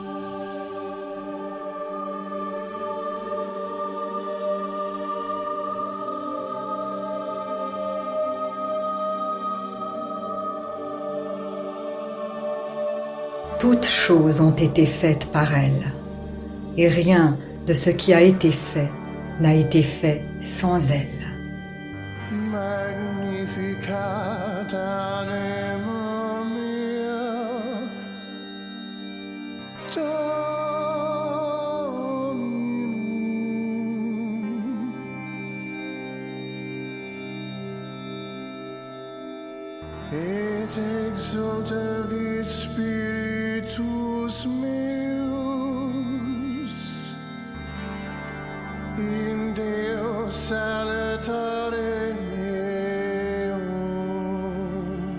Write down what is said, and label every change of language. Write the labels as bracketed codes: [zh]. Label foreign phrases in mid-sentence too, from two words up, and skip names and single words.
[fr] Toutes choses ont été faites par elle, et rien de ce qui a été fait n'a été fait sans elle. [la] Magnificat anima mea, Dominum. Et exultavit spiritus meus in Deo salutare meum.